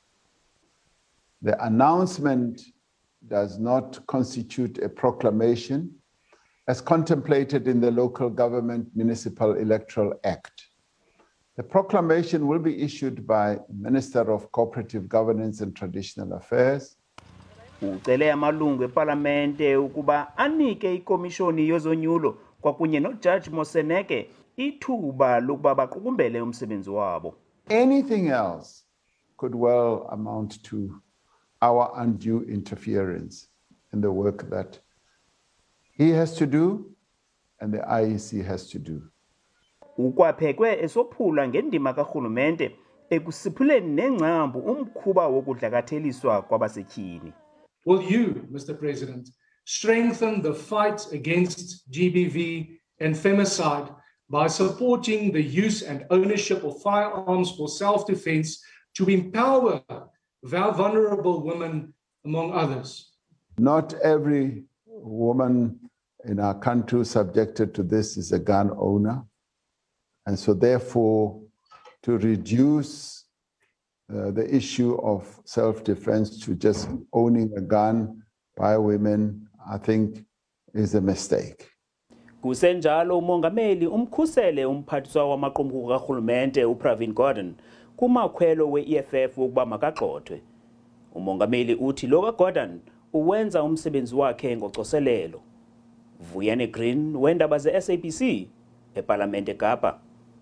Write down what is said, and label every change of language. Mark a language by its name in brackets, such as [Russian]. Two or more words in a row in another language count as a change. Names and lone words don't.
[English] The announcement does not constitute a proclamation as contemplated in the Local Government Municipal Electoral Act. The proclamation will be issued by Minister of Cooperative Governance and Traditional Affairs. [Xhosa] Ucele amalungu eParlamente ukuba anike ikomishoni yozonyulo kwakunye noJaji Moseneke ithuba lokuba baqukumbele umsebenzi wabo. [English] Anything else could well amount to our undue interference in the work that he has to do and the IEC has to do. [Xhosa] Ukwaphekwe esophula ngendima karhulumente ekusiphuleni nengcambu umkhuba wokudlakatheliswa kwabasetyhini. [English] Will you, Mr. President, strengthen the fight against GBV and femicide by supporting the use and ownership of firearms for self-defense to empower vulnerable women, among others? Not every woman in our country subjected to this is a gun owner. And so therefore, to reduce the issue of self-defense to just owning a gun by women, I think is a mistake. [Xhosa] Kusenjalo umongameli umkhusele umphathiswa wamaqumrhu karhulumente uPravin Gordhan kumakhwelo we-EFF wokuba makagxothwe. Umongameli uthi lo kaGordhan uwenza umsebenzi wakhe ngocoselelo. Vuyani Green, weendaba ze-SABC, eParlamente Kapa.